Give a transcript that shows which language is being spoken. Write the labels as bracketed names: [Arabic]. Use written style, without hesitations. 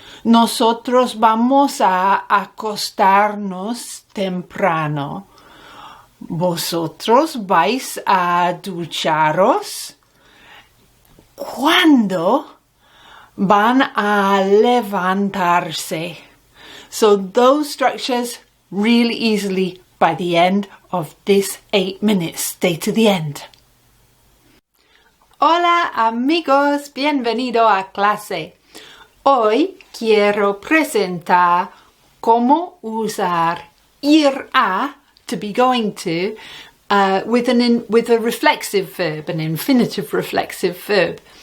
[Spanish] Nosotros vamos a acostarnos temprano. ¿Vosotros vais a ducharos? ¿Cuándo van a levantarse? [English] So those structures really easily by the end of this 8 minutes. Stay to the end. [Spanish] Hola amigos, bienvenido a clase. Hoy quiero presentar cómo usar ir a, [English] to be going to, with a reflexive verb, an infinitive reflexive verb.